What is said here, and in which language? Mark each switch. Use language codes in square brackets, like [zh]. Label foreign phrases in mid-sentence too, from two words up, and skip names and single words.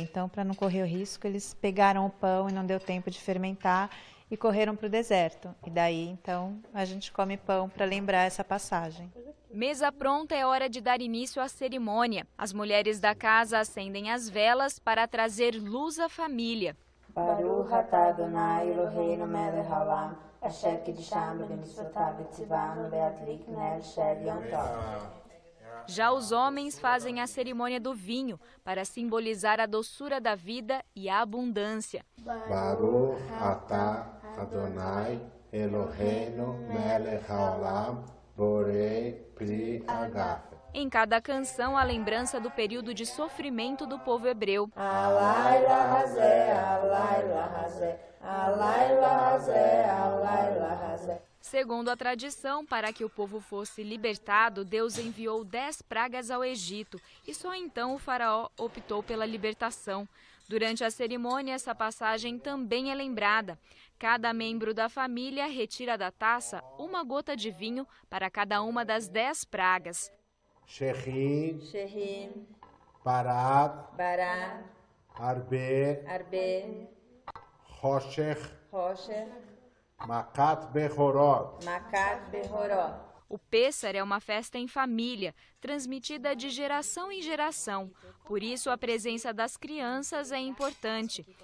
[pt] Então, para não correr o risco, eles pegaram o pão e não deu tempo de fermentar e correram para o deserto. E daí, então, a gente come pão para lembrar essa passagem. Mesa pronta, é hora de dar início à cerimônia. As mulheres da casa acendem as velas para trazer luz à família. [he] ברוך אתה אדוני אלוהינו מלך העולם אשר קדשנו במצוותיו וציוונו להדליק נר של יום טוב. [pt] Já os homens fazem a cerimônia do vinho, para simbolizar a doçura da vida e a abundância. [he] ברוך אתה אדוני אלוהינו מלך העולם בורא פרי הגפן. [pt] Em cada canção, a lembrança do período de sofrimento do povo hebreu. [he] הלילה הזה הלילה הזה הלילה הזה הלילה הזה. [pt] Segundo a tradição, para que o povo fosse libertado, Deus enviou 10 pragas ao Egito e só então o faraó optou pela libertação. Durante a cerimônia, essa passagem também é lembrada. Cada membro da família retira da taça uma gota de vinho para cada uma das 10 pragas. [he] Shechin, Shehim, Barad, Bará, Arbe, Arbe, Roshech, Rocher, מכת בכורות. מכת בכורות. [pt] O Pêssar é uma festa em família, transmitida de geração em geração. Por isso, a presença das crianças é importante.